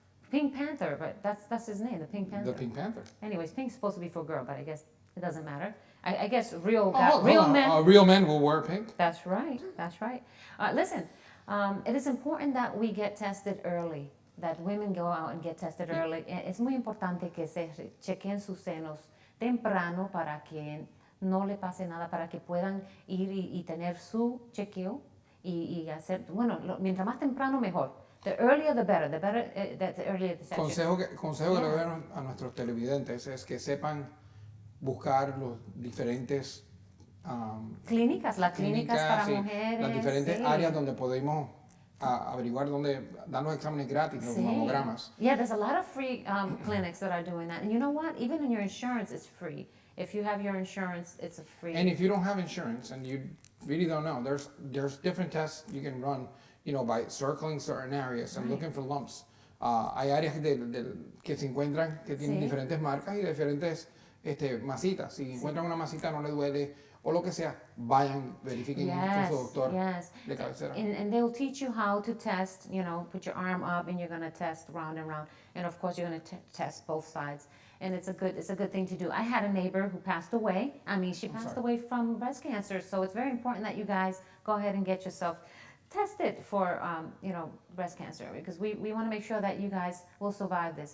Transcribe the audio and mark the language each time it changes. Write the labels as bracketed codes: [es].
[en] Pink Panther, but that's his name, the Pink Panther. The Pink Panther. Anyways, pink's supposed to be for a girl, but I guess it doesn't matter. I guess real men. Real men will wear pink. That's right. That's right. Listen, it is important that we get tested early. That women go out and get tested early. [es] Es muy importante que se chequen sus senos temprano para que no le pase nada, para que puedan ir y tener su chequeo y hacer, bueno, mientras más temprano mejor. [en] The earlier the better. The earlier the section. [es] Consejo que le doy a nuestros televidentes es que sepan buscar los diferentes clínicas para mujeres. Las diferentes áreas donde podemos averiguar dónde dan los exámenes gratis, los mamogramas. [en] Yeah, there's a lot of free clinics that are doing that. And you know what? Even in your insurance, it's free. If you have your insurance, it's a free. And if you don't have insurance and you really don't know, there's different tests you can run, you know, by circling certain areas and looking for lumps. [es] Hay áreas que se encuentran que tienen diferentes marcas y diferentes masitas. Si encuentran una masita no le duele o lo que sea, vayan, verifiquen con su doctor de cabecera. [en] And they'll teach you how to test, you know, put your arm up and you're going to test round and round. And of course you're going to test both sides. And it's a good thing to do. I had a neighbor who passed away. She passed away from breast cancer. So it's very important that you guys go ahead and get yourself tested for, breast cancer, because we want to make sure that you guys will survive this.